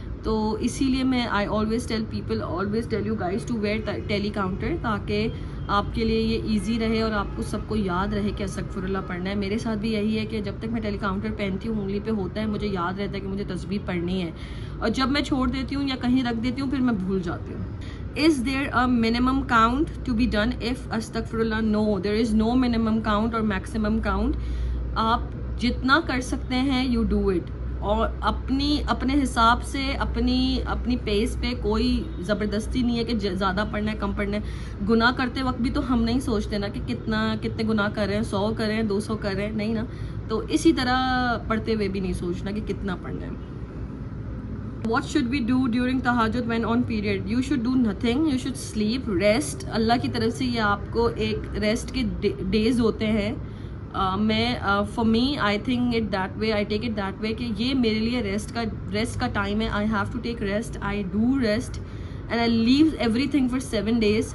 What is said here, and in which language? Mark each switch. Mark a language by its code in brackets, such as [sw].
[hi] तो इसीलिए मैं I always tell you guys to where tele counter, ताकि आपके लिए ये इजी रहे और आपको सबको याद रहे कि अस्तगफिरुल्लाह पढ़ना है। मेरे साथ भी यही है कि जब तक मैं टेली काउंटर पहनती हूँ, उंगली पे होता है, मुझे याद रहता है कि मुझे तस्बीह पढ़नी है, और जब मैं छोड़ देती हूँ या कहीं रख देती हूँ फिर मैं भूल जाती हूँ। [en] Is there a minimum count to be done if astaghfirullah? No, there is no minimum count or maximum count. [hi] आप जितना कर सकते हैं [en] you do it, [hi] और अपने हिसाब से अपनी पेस पे कोई ज़बरदस्ती नहीं है कि ज़्यादा पढ़ना है कम पढ़ना है। गुनाह करते वक्त भी तो हम नहीं सोचते ना कि कितने गुनाह कर रहे हैं, 100 कर रहे हैं, 200 कर रहे हैं, नहीं ना। तो इसी तरह पढ़ते हुए भी नहीं सोचना कि कितना पढ़ना है। [en] What should we do during tahajjud when on period? You should do nothing. You should sleep, rest. [hi] अल्लाह की तरफ से ये आपको एक रेस्ट के डेज होते हैं। [en] for me I think it that way, I take it that way [hi] कि ये मेरे लिए रेस्ट का टाइम है। [en] I have to take rest, I do rest and I leave everything for 7 days।